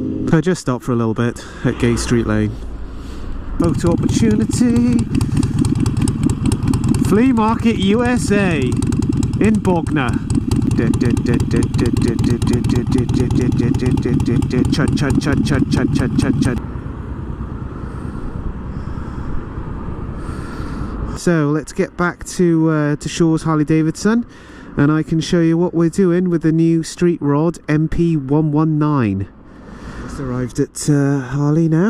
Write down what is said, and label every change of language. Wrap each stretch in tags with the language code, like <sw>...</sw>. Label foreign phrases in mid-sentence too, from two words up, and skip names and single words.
<en>I just stopped for a little bit at Gay Street Lane. Moto Opportunity. Flea Market USA in Bognor. Chud chud chud chud chud chud chud chud. So let's get back to Shaw's Harley Davidson, and I can show you what we're doing with the new Street Rod MP119. Just arrived at Harley now.</en>